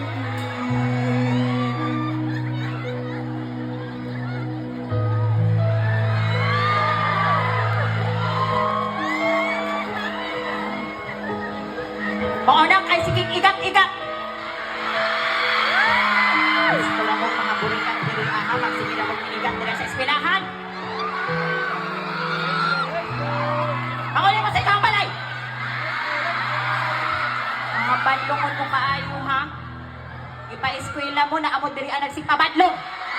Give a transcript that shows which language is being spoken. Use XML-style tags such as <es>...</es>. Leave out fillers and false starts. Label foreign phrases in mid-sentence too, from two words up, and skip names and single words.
<ceb>Maunang kay sige igat-igat. Gusto lang mo mga burikan diri aha magsige na mo inigat diri sa eskwelahan. Ako ni masay ka balay. Mga badlongon mo kaayo ha. Ipa-eskwela mo na amo diri ang nagsipabadlong.</ceb>